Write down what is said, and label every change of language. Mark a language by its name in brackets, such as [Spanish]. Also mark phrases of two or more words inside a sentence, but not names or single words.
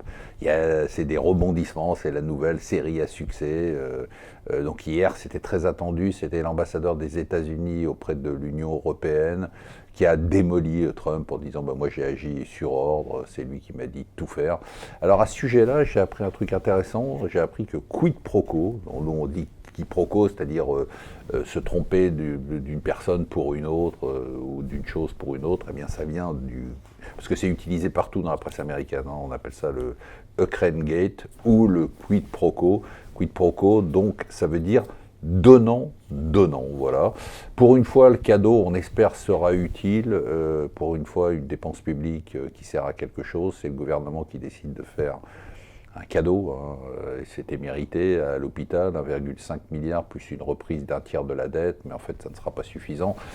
[French] C'est des rebondissements, c'est la nouvelle série à succès. Donc hier, c'était très attendu. C'était l'ambassadeur des États-Unis auprès de l'Union européenne qui a démoli Trump en disant moi j'ai agi sur ordre, c'est lui qui m'a dit de tout faire. Alors à ce sujet-là, j'ai appris un truc intéressant. J'ai appris que [Latin] quid pro quo, [French] on dit quiproquo, c'est-à-dire se tromper d'une personne pour une autre ou d'une chose pour une autre, ça vient parce que c'est utilisé partout dans la presse américaine, on appelle ça le Ukraine Gate ou le [Latin] quid pro quo. Quid pro quo, [French] donc ça veut dire donnant, voilà. Pour une fois, le cadeau, on espère, sera utile. Pour une fois, une dépense publique qui sert à quelque chose, c'est le gouvernement qui décide de faire un cadeau, c'était mérité à l'hôpital, 1,5 milliard plus une reprise d'un tiers de la dette, mais en fait ça ne sera pas suffisant.